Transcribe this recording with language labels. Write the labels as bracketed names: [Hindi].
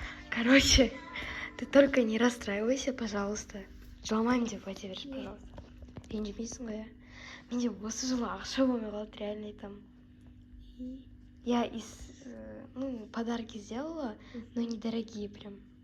[Russian] Короче, ты только не расстраивайся, пожалуйста. [Kazakh] Жыламайым деп айта берші, [Russian] пожалуйста. [Kazakh] Ренжімейсің ғой, менде осы жылы ақша болмай қалды, реально айтамын. [Russian] Я подарки сделала, но недорогие прям.